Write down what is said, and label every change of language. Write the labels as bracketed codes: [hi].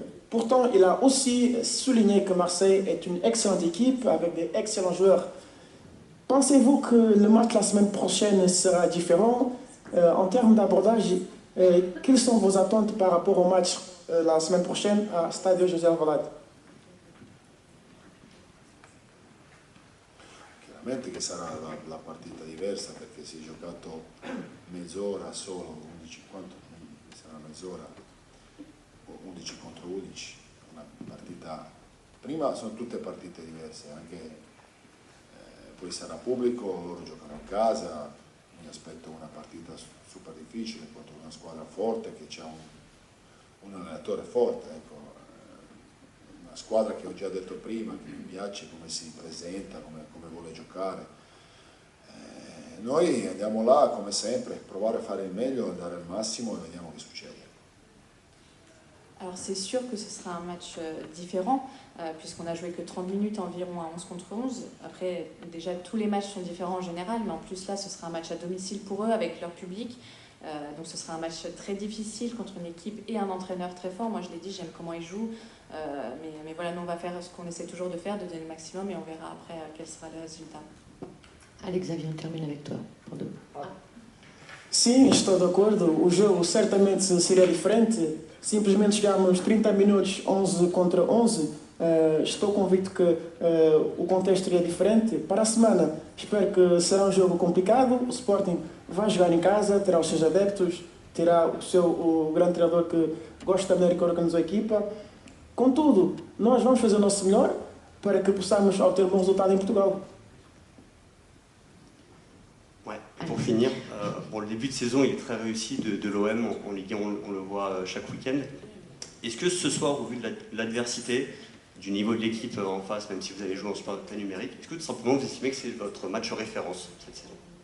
[fr] Pourtant, il a aussi souligné que Marseille est une excellente équipe avec des excellents joueurs. Pensez-vous que le match la semaine prochaine sera différent en termes d'abordage? Quelles sont vos attentes par rapport au match la semaine prochaine à Stadio José Alvalade? [it] Chiaramente che sarà la partita diversa perché si è giocato mezz'ora solo, 11, quanto? Sarà mezz'ora, 11 contro 11, una partita, prima sono tutte partite diverse, anche poi sarà pubblico, loro giocano a casa, mi aspetto una partita super difficile contro una squadra forte che ha un allenatore forte, ecco. Una squadra che ho già detto prima, che mi piace come si presenta, come vuole giocare. Noi andiamo là come sempre, provare a fare il meglio, andare al massimo e vediamo che succede. [fr] Alors c'est sûr que ce sera un match différent, puisqu'on a joué que 30 minutes environ à 11 contre 11. Après, déjà tous les matchs sont différents en général, mais en plus là ce sera un match à domicile pour eux, avec leur public. Donc ce sera un match très difficile contre une équipe et un entraîneur très fort. Moi je l'ai dit, j'aime comment ils jouent. Mais voilà, nous on va faire ce qu'on essaie toujours de faire, de donner le maximum, et on verra après quel sera le résultat. Alex Xavier, on termine avec toi. Pour deux. [pt] Sim, estou de acordo. O jogo certamente seria diferente. Simplesmente chegámos 30 minutos 11 contra 11. Estou convicto que o contexto seria diferente. Para a semana, espero que será um jogo complicado. O Sporting vai jogar em casa, terá os seus adeptos, terá o grande treinador que gosta da maneira que organizou a equipa. Contudo, nós vamos fazer o nosso melhor para que possamos obter um bom resultado em Portugal. [fr] Ouais. Et pour finir, bon, le début de saison il est très réussi de l'OM en Ligue 1, on le voit chaque week-end. Est-ce que ce soir, au vu de l'adversité, du niveau de l'équipe en face, même si vous avez joué en support numérique, est-ce que tout simplement vous estimez que c'est votre match référence cette saison?